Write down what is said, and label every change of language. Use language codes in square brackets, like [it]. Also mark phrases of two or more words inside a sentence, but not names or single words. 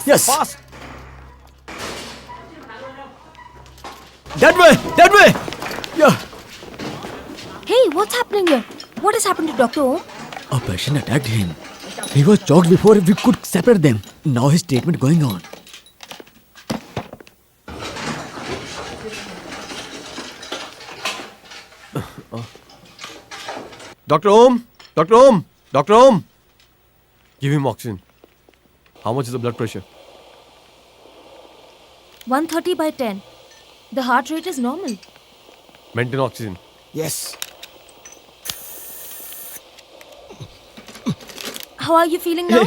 [en] Yes! That way! That way! Yeah! Hey, what's happening here? What has happened to Dr. Om? A patient attacked him. He was choked before we could separate them. Now his treatment going on. Dr. Om! Dr. Om! Dr. Om! Give him oxygen. How much is the blood pressure? 130 by 10. The heart rate is normal. Maintain oxygen. Yes. How are you feeling now?